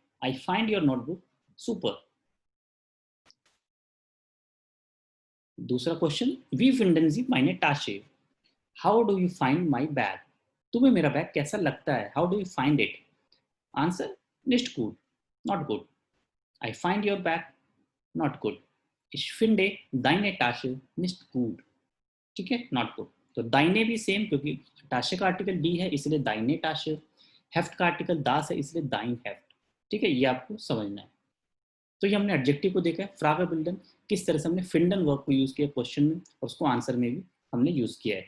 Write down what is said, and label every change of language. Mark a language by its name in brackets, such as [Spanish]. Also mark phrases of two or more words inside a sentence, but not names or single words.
[English] I find your notebook super. दूसरा क्वेश्चन, [German] wie finden Sie meine Tasche, [English] how do you find my bag, [Hindi] तुम्हें मेरा बैग कैसा लगता है, [English] how do you find it. आंसर, [German] nicht gut, [English] not good. I find your bag not good. [German] Ich finde deine Tasche nicht gut, [Hindi] ठीक है, [English] not good. [Hindi] तो दाइने भी सेम, क्योंकि टाशे का आर्टिकल डी है इसलिए [German] deine Tasche, [Hindi] हेफ्ट का आर्टिकल दास है इसलिए [German] dein Heft, [Hindi] ठीक है, ये आपको समझना है। तो ये हमने एडजेक्टिव को देखा है। [German] Fragen bilden, [Hindi] किस तरह से हमने फिंडन वर्ब को यूज किया क्वेश्चन में और उसको आंसर में भी हमने यूज किया है।